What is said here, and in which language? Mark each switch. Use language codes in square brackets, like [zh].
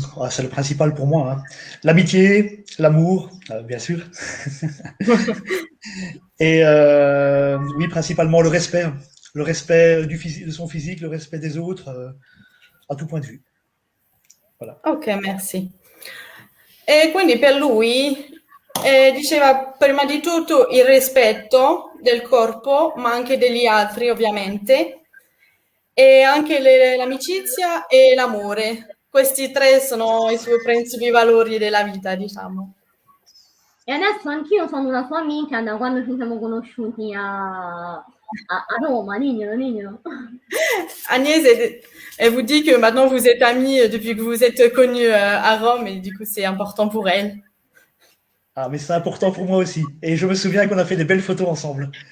[fr] C'est le principal pour moi, hein. L'amitié, l'amour, bien sûr. Et oui, principalement le respect. Le respect de son physique, le respect des autres, à tout point de vue. Voilà. Ok, merci. [it] E quindi per lui diceva prima di tutto il rispetto del corpo, ma anche degli altri, ovviamente, e anche l'amicizia e l'amore. Questi tre sono i suoi principi valori della vita, diciamo. E adesso anch'io sono una sua amica da quando ci siamo conosciuti a Roma, diglielo. [fr] Agnès, elle vous dit que maintenant vous êtes amis depuis que vous êtes connus à Rome et du coup c'est important pour elle. Ah, mais c'est important pour moi aussi. Et je me souviens qu'on a fait des belles photos ensemble.